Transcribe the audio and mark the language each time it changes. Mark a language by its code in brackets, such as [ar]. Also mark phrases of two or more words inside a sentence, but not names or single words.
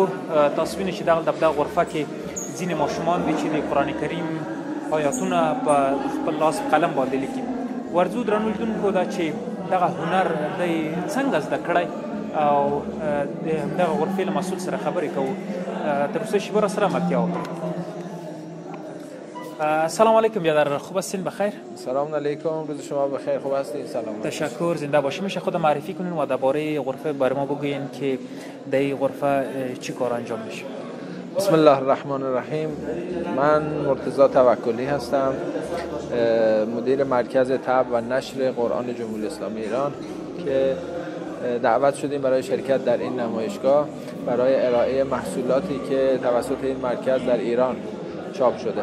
[ps] تاسو وینئ چې دغه د غرفه کې ځینې ماشومان دي چې د قرآن کریم آیاتونه په خپل لاس قلم باندې لیکي. ورځو درنو لیدونکو دا چې دغه هنر دی څنګه زده کړی او د دغه غرفې له مسؤل سره خبرې کوو. تر اوسه شیبه راسره ملتیا وکړئ. [ar] سلام علیکم [fa] بیادر، خوب هستین؟ بخیر. [ar] سلام علیکم، [fa] روز شما بخیر، خوب هستین؟ سلام. تشکر، زنده باشین. میشه خود معرفی کنین و درباره غرفه برای ما بگوین که در این غرفه چی کار انجام میشه؟ [ar] بسم الله الرحمن الرحیم. [fa] من مرتضی توکلی هستم، مدیر مرکز طبع و نشر قرآن جمهوری اسلامی ایران که دعوت شدیم برای شرکت در این نمایشگاه برای ارائه محصولاتی که توسط این مرکز در ایران چاپ شده.